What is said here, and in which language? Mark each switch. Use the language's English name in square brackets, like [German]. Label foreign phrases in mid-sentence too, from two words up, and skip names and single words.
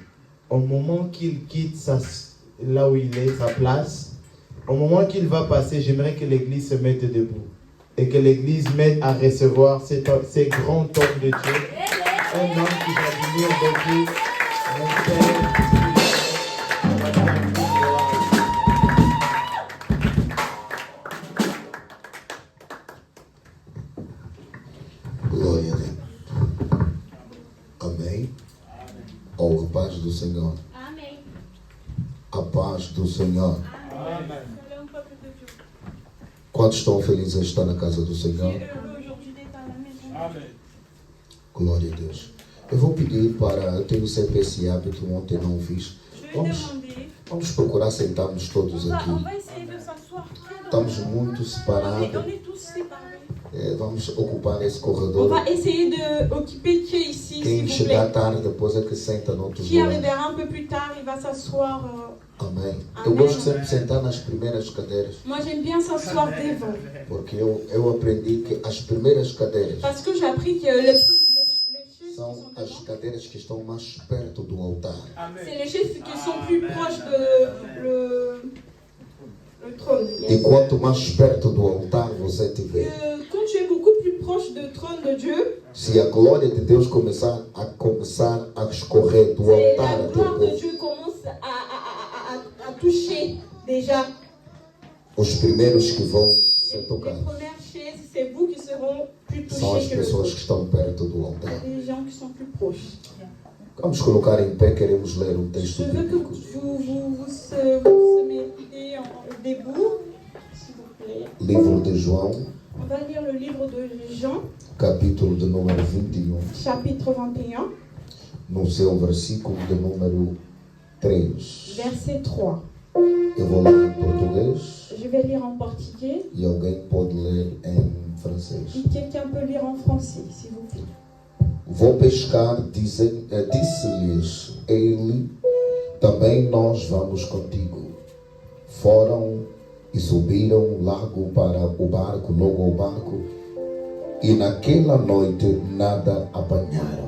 [French] Au moment qu'il quitte là où il est, sa place, au moment qu'il va passer, j'aimerais que l'église se mette debout et que l'église m'aide à recevoir ces grands hommes de Dieu. Un homme qui va venir depuis mon père. [Portuguese] Glória a Deus. Amém. Oh, a paz do Senhor. Amém. A paz do Senhor. Amém. Quantos estão felizes em estar na casa do Senhor? Glória a Deus. Eu vou pedir para, eu tenho sempre esse hábito, ontem não fiz. Vamos procurar sentarmos todos aqui. Estamos muito separados. Vamos ocupar esse [French] On [Portuguese] corredor. [French] va essayer d'occuper qui est ici, [Portuguese] Quem [French] s'il vous [Portuguese] chegar [French] plaît. [Portuguese] tarde depois é que senta no outro [French] Qui [Portuguese] lugar. [French] arrivera un peu plus tard, il va s'asseoir. [Portuguese] Amém. Amém. Eu gosto sempre de sentar nas primeiras cadeiras. [French] Moi, j'aime bien s'asseoir devant. [Portuguese] Porque eu aprendi que as primeiras cadeiras [French] Parce que j'ai appris que les chaises qui [Portuguese] são [French] sont [Portuguese] as [French] devant, [Portuguese] cadeiras que estão mais perto do altar. [French] c'est les chaises qui sont plus proches de le trône. [Portuguese] E quanto mais perto do altar você estiver, [French] Quand tu es beaucoup plus proche du trône de Dieu, [Portuguese] se a glória de Deus começar a escorrer do [French] c'est [Portuguese] altar [French] la [Portuguese] até [French] gloire [Portuguese] o [French] de [Portuguese] povo, [French] Dieu commence à toucher déjà. [Portuguese] os primeiros que vão ser [French] Les [Portuguese] tocados [French] premières chaises, c'est vous qui seront plus [Portuguese] são as [French] touchés que le [Portuguese] pessoas [French] trône. [Portuguese] que estão perto do [French] Il y [Portuguese] altar. [French] a des gens qui sont plus proches. [Portuguese] Vamos colocar em pé, queremos ler um texto [French] Je veux que [Portuguese] bíblico. [French] vous se mettez debout, s'il vous plaît. [Portuguese] Livro de João, [French] On va lire le livre de Jean, [Portuguese] capítulo de número 21, [French] chapitre 21, [Portuguese] no seu versículo de número 3. [French] verset 3. [Portuguese] Eu vou ler em português [French] Je vais lire en portugais [Portuguese] e alguém pode ler em francês. [French] et quelqu'un peut lire en français, s'il vous plaît. [Portuguese] Vou pescar, disse-lhes ele, também nós vamos contigo. Foram e subiram largo para o barco, logo ao barco, e naquela noite nada apanharam.